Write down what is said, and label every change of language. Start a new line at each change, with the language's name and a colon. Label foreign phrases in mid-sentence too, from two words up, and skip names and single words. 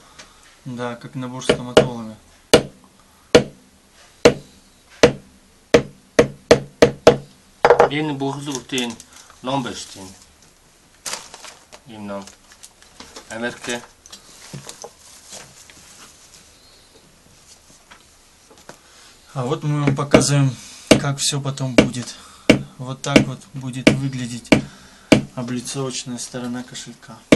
Russian: Да, как набор стоматолога.
Mongolian: Энэ бүхлүүтийн ном байж тийм. Ийм ном. Америк.
Russian: А вот мы вам показываем, как все потом будет. Вот так вот будет выглядеть облицовочная сторона кошелька.